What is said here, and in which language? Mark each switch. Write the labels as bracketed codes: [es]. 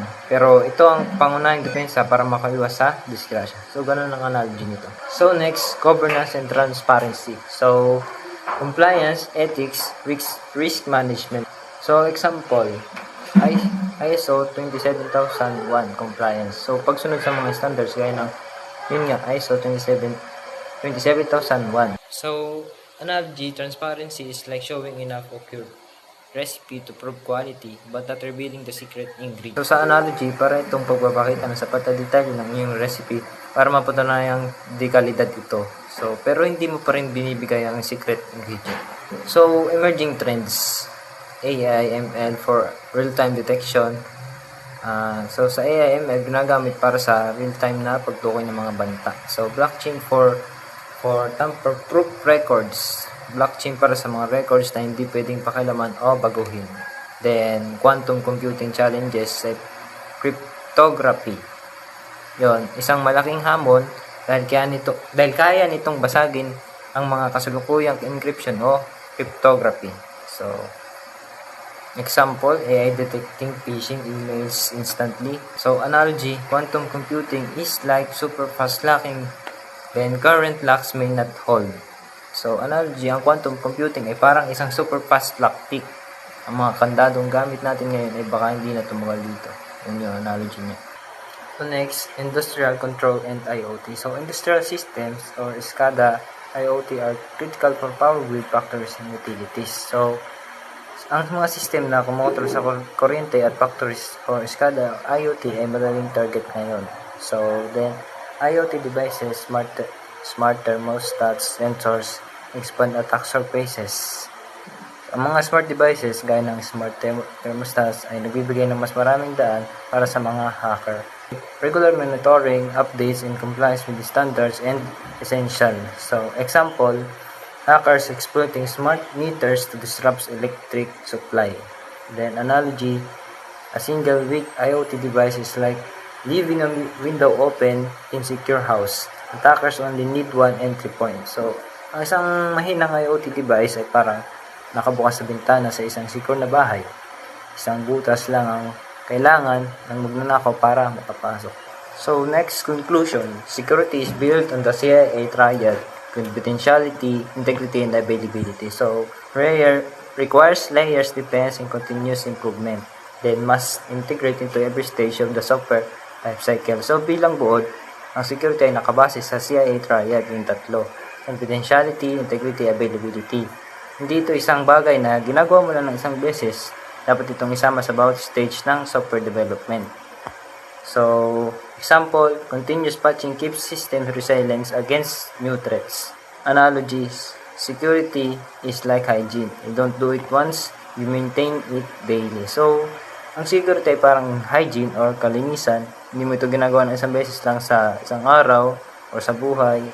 [tl] Pero ito ang pangunahing depensa para makaiwas sa disgrasya. So, ganun ang analogy nito. [en] So, next, governance and transparency. So, compliance, ethics, risk management. So, example, ISO 27001 compliance. [tl] So, pagsunod sa mga standards gaya ng ISO 27001. [en] So, analogy, transparency is like showing enough of your recipe to prove quality but not revealing the secret ingredient. [tl] So, sa analogy, para itong pagpapakita ng sapat na detalye ng iyong recipe para mapatunayang di kalidad ito. So, pero hindi mo pa rin binibigay ang secret ingredient. [en] So, emerging trends. AI, ML for real-time detection. [tl] So, sa AI, ML, ginagamit para sa real-time na pagtukoy ng mga banta. [en] So, blockchain for tamper-proof records. [tl] Blockchain para sa mga records na hindi pwedeng pakilaman o baguhin. [en] Then, quantum computing challenges like cryptography. [tl] Yon, isang malaking hamon dahil kaya nitong basagin ang mga kasalukuyang encryption o cryptography. [en] So, example, AI detecting phishing emails instantly. So, analogy, quantum computing is like super fast locking, then current locks may not hold. [tl] So, analogy, ang quantum computing ay parang isang super fast lock pick. Ang mga kandadong gamit natin ngayon ay baka hindi na tumugal dito. Yun yung analogy niya. [en] So, next, industrial control and IoT. So, industrial systems or SCADA, IoT are critical for power grid factories and utilities. [tl] So, ang mga system na kumokontrol sa kuryente at factories or SCADA, IoT ay madaling target ngayon. [en] So, then, IoT devices, smart thermostats, sensors, expand attack surfaces. [tl] Ang mga smart devices, gaya ng smart thermostats, ay nagbibigay ng mas maraming daan para sa mga hacker. [en] Regular monitoring, updates, and compliance with the standards and essential. So, example, hackers exploiting smart meters to disrupt electric supply. Then, analogy, a single weak IoT device is like leaving a window open in secure house. Attackers only need one entry point. [tl] So, ang isang mahinang IoT device ay parang nakabukas sa bintana sa isang secure na bahay. Isang butas lang ang kailangan ng magnanakaw para makapasok. [en] So, next conclusion, security is built on the CIA triad, confidentiality, integrity, and availability. So, requires layers, defense, and continuous improvement. Then, must integrate into every stage of the software lifecycle. [tl] So, bilang buod, ang security ay nakabase sa CIA triad, yung tatlo. [en] Confidentiality, integrity, availability. [tl] Hindi ito isang bagay na ginagawa mo lang ng isang beses. Dapat itong isama sa bawat stage ng software development. [en] So, example, continuous patching keeps system resilience against new threats. Analogies, security is like hygiene. You don't do it once, you maintain it daily. [tl] So, ang security ay parang hygiene or kalinisan. Hindi mo ito ginagawa ng isang beses lang sa isang araw o sa buhay.